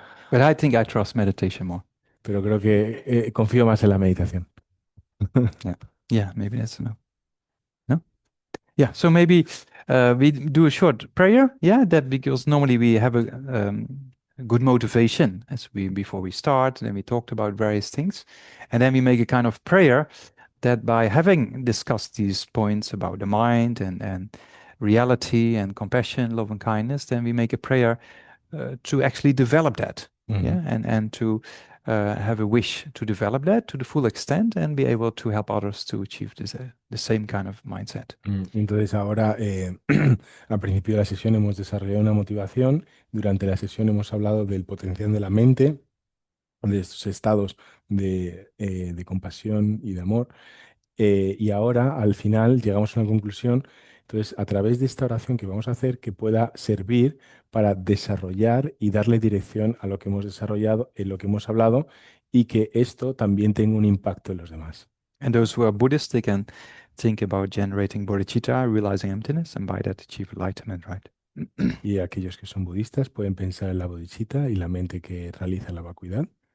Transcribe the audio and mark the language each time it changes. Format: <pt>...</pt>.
<en>But I think I trust meditation more.</en> <es>Pero creo que confío más en la meditación.</es> <en>Yeah, maybe that's enough. No? Yeah, so maybe we do a short prayer. Yeah, that because normally we have a good motivation before we start, and then we talked about various things, and then we make a kind of prayer that by having discussed these points about the mind and reality and compassion, love and kindness, then we make a prayer to actually develop that. Yeah, and to have a wish to develop that to the full extent and be able to help others to achieve the same kind of mindset.</en> <es>Entonces ahora, al principio de la sesión hemos desarrollado una motivación. Durante la sesión hemos hablado del potencial de la mente, de estos estados de compasión y de amor. Y ahora, al final, llegamos a una conclusión. Entonces, a través de esta oración que vamos a hacer, que pueda servir para desarrollar y darle dirección a lo que hemos desarrollado, en lo que hemos hablado, y que esto también tenga un impacto en los demás.</es> <en>And those who are Buddhists, they can think about generating bodhicitta, realizing emptiness, and by that achieve enlightenment, right?</en> <es>Y aquellos que son budistas pueden pensar en la bodhicitta y la mente que realiza la vacuidad.</es>